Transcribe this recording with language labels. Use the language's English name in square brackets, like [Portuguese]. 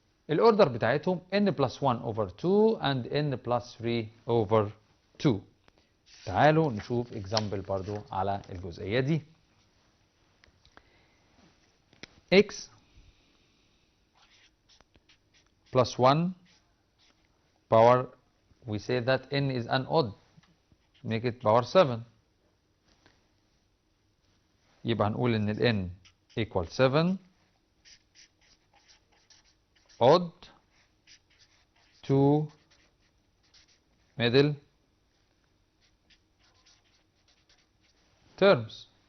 [Arabic] الأوردر بتاعتهم [English] n plus 1 over 2 and n plus 3 over 2. [Arabic] تعالوا نشوف example برضو على الجزئية دي. [English] x plus 1 power, we say that n is an odd, make it power 7. [Arabic] يبقى هنقول ان ال n equal 7 [English] odd 2 middle terms.